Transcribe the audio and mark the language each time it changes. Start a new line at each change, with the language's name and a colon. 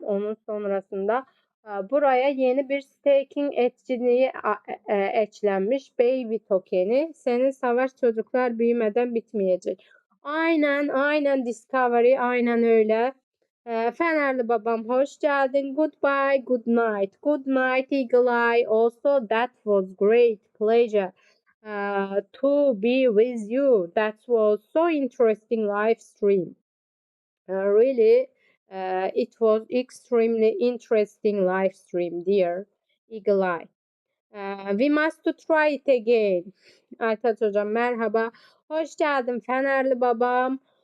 Turkish: Onun sonrasında buraya yeni bir staking etkinliği eklenmiş. Baby tokeni. Senin savaş çocuklar büyümeden bitmeyecek. Aynen Discovery, aynen öyle. Fenerli babam hoş geldin.
English: Goodbye, good night. Good night Eagle Eye. Also that was great pleasure to be with you. That was so interesting live stream. Really, it was extremely interesting live stream, dear Eagle Eye. We must to try it again.
Turkish: Aytaç hocam merhaba. Hoş geldin Fenerli babam.